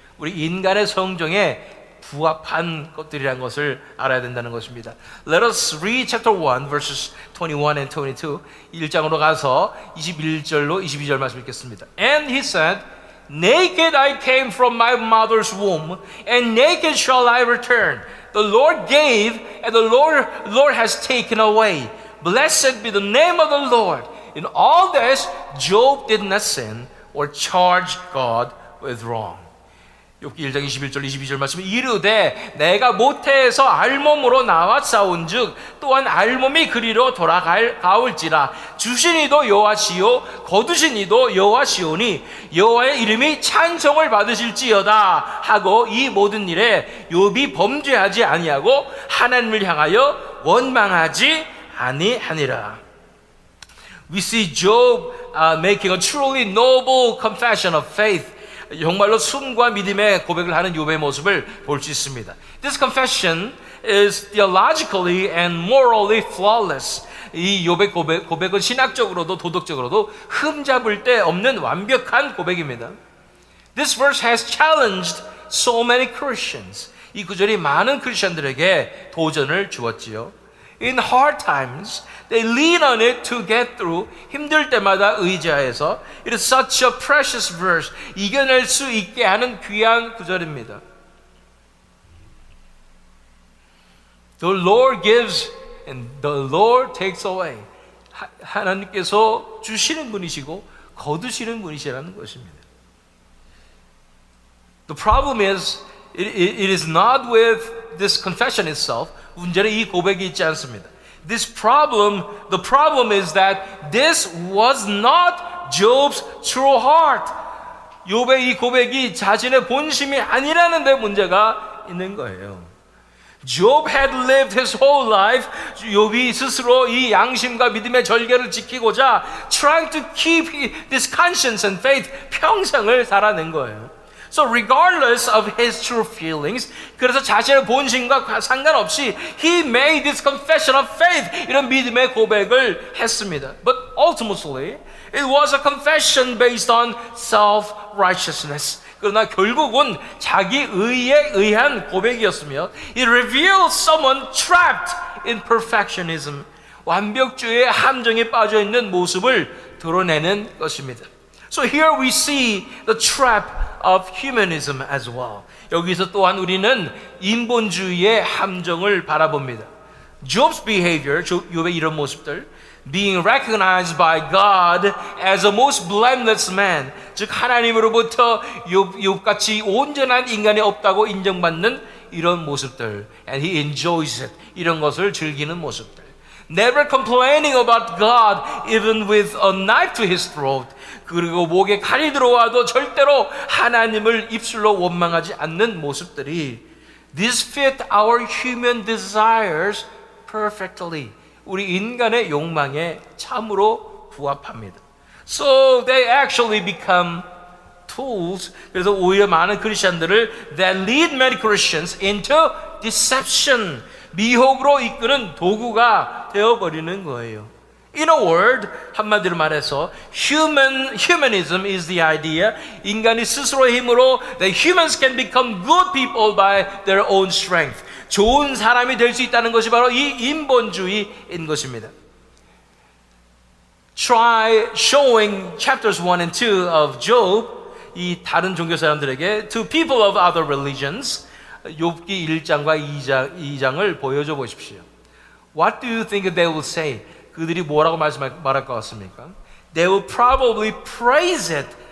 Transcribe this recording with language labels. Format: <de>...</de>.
<ko>우리 인간의 성정에 부합한 것들이라는 것을 알아야 된다는 것입니다.</ko> <en>Let us read chapter 1 verses 21 and 22.</en> <ko>1장으로 가서 21절로 22절 말씀 읽겠습니다.</ko> <en>And he said, Naked I came from my mother's womb, and naked shall I return. The Lord gave, and the Lord has taken away. Blessed be the name of the Lord. In all this, Job did not sin or charge God with wrong.</en> <ko>욥기 1장 21절 22절 말씀에 이르되 내가 모태에서 알몸으로 나왔사온즉 또한 알몸이 그리로 돌아가올지라 주신 이도 여호와시요 거두신 이도 여호와시오니 여호와의 이름이 찬송을 받으실지어다 하고 이 모든 일에 욥이 범죄하지 아니하고 하나님을 향하여 원망하지 아니하니라.</ko> <en>We see Job making a truly noble confession of faith.</en> <ko>정말로 숨과 믿음의 고백을 하는 욥의 모습을 볼 수 있습니다.</ko> <en>This confession is theologically and morally flawless.</en> <ko>이 욥의 고백은 신학적으로도 도덕적으로도 흠잡을 데 없는 완벽한 고백입니다.</ko> <en>This verse has challenged so many Christians.</en> <ko>이 구절이 많은 크리스천들에게 도전을 주었지요.</ko> <en>In hard times, they lean on it to get through.</en> <ko>힘들 때마다 의지하여서</ko> <en>it is such a precious verse.</en> <ko>이겨낼 수 있게 하는 귀한 구절입니다.</ko> <en>The Lord gives and the Lord takes away.</en> <ko>하나님께서 주시는 분이시고 거두시는 분이시라는 것입니다.</ko> <en>The problem is it is not with this confession itself.</en> <ko>문제는 이 고백이 있지 않습니다.</ko> <en>The problem is that this was not Job's true heart.</en> <ko>욥의 이 고백이 자신의 본심이 아니라는 데 문제가 있는 거예요.</ko> <en>Job had lived his whole life.</en> <ko>욥이 스스로 이 양심과 믿음의 절개를 지키고자</ko> <en>trying to keep this conscience and faith</en> <ko>평생을 살아낸 거예요.</ko> <en>So regardless of his true feelings,</en> <ko>그래서 자신의 본심과 상관없이</ko> <en>he made this confession of faith,</en> <ko>이런 믿음의 고백을 했습니다.</ko> <en>But ultimately, it was a confession based on self-righteousness.</en> <ko>그러나 결국은 자기 의에 의한 고백이었으며</ko> <en>it reveals someone trapped in perfectionism.</en> <ko>완벽주의의 함정에 빠져 있는 모습을 드러내는 것입니다.</ko> <en>So here we see the trap of humanism as well.</en> <ko>여기서 또한 우리는 인본주의의 함정을 바라봅니다.</ko> <en>Job's behavior,</en> <ko>욥의 이런 모습들,</ko> <en>being recognized by God as a most blameless man,</en> <ko>즉 하나님으로부터 욥같이 온전한 인간이 없다고 인정받는 이런 모습들,</ko> <en>and he enjoys it,</en> <ko>이런 것을 즐기는 모습들.</ko> <en>Never complaining about God even with a knife to his throat.</en> <ko>그리고 목에 칼이 들어와도 절대로 하나님을 입술로 원망하지 않는 모습들이</ko> <en>These fit our human desires perfectly.</en> <ko>우리 인간의 욕망에 참으로 부합합니다.</ko> <en>So they actually become tools.</en> <ko>그래서 오히려 많은 크리스천들을</ko> <en>that lead many Christians into deception.</en> <ko>미혹으로 이끄는 도구가 되어버리는 거예요.</ko> <en>In a word,</en> <ko>한마디로 말해서</ko> <en>humanism is the idea.</en> <ko>인간이 스스로의 힘으로</ko> <en>that humans can become good people by their own strength.</en> <ko>좋은 사람이 될 수 있다는 것이 바로 이 인본주의인 것입니다.</ko> <en>Try showing chapters 1 and 2 of Job,</en> <ko>이 다른 종교 사람들에게,</ko> <en>to people of other religions,</en> <ko>욥기 1장과 2장을 보여줘 보십시오.</ko> <en>What do you think they will say?</en> <ko>그들이 뭐라고 말할 것 같습니까?</ko> <en>They will probably praise it</en>